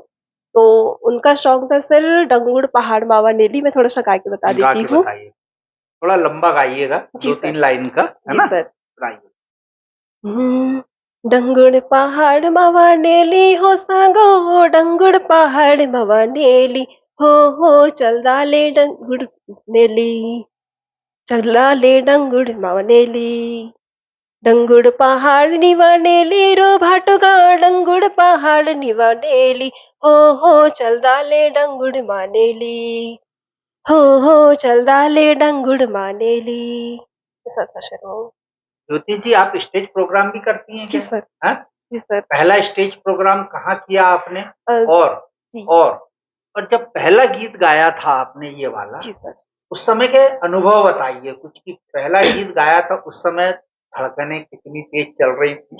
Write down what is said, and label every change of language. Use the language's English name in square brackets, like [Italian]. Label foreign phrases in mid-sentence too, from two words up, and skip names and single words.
[Hindi] तो उनका सॉन्ग था सर डंगुड़ पहाड़ मावा नेली, मैं थोड़ा-सा गा के बता गा देती के हूँ। बताइए। थोड़ा लंबा गाइएगा, जी सर। 2-3 लाइन का, है जी ना? सर। गाइए। [Gondi] डंगुड़ पहाड़ मावा नेली हो सांगो डंगुड़ पहाड़ मावा नेली हो चल दाले डंगुड़ नेली चल दाले डंगुड़ मावा नेली डंगुड़ पहाड़ निवा नेली रो भाटुगा डंगुड़ पहाड़ निवा नेली हो चल दाले डंगुड़ मानेली हो चल दाले डंगुड़ मानेली [Hindi] ऐसा था शर्मा। ज्योति जी, आप स्टेज प्रोग्राम भी करती हैं जी क्या? सर। हैं? जी सर। पहला स्टेज प्रोग्राम कहाँ किया आपने? अ, और जी। और और जब पहला गीत गाया था आपने ये वाला, जी सर। उस समय के अनुभव बताइए कुछ कि पहला गीत गाया था उस समय धड़कनें कितनी तेज चल रही थी,